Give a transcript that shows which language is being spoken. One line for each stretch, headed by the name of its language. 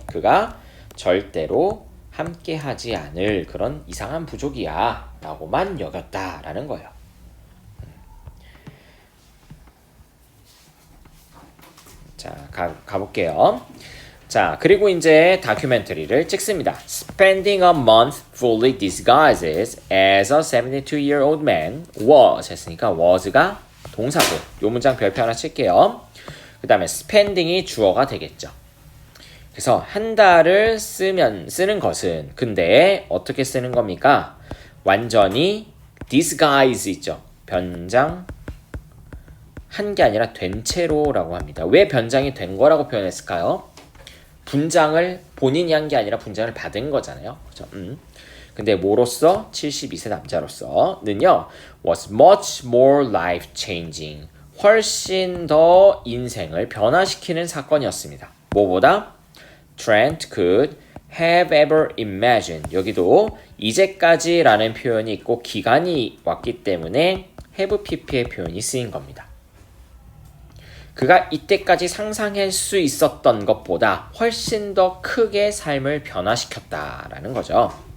Korean: 그가 절대로 함께하지 않을 그런 이상한 부족이야 라고만 여겼다라는 거예요. 자, 가볼게요. 자, 그리고 이제 다큐멘터리를 찍습니다.
English: Spending a month fully disguised as a 72-year-old man was
Korean: 했으니까 was가 동사고 요 문장 별표 하나 칠게요. 그 다음에 spending이 주어가 되겠죠. 그래서 한 달을 쓰는 것은 근데 어떻게 쓰는 겁니까? 완전히 disguise 있죠. 변장 한 게 아니라 된 채로라고 합니다. 왜 변장이 된 거라고 표현했을까요? 분장을 본인이 한 게 아니라 분장을 받은 거잖아요. 그렇죠? 근데 뭐로서? 72세 남자로서는요.
English: was much more life-changing.
Korean: 훨씬 더 인생을 변화시키는 사건이었습니다. 뭐보다?
English: Trent could have ever imagined.
Korean: 여기도 이제까지라는 표현이 있고 기간이 왔기 때문에 have pp의 표현이 쓰인 겁니다. 그가 이때까지 상상할 수 있었던 것보다 훨씬 더 크게 삶을 변화시켰다라는 거죠.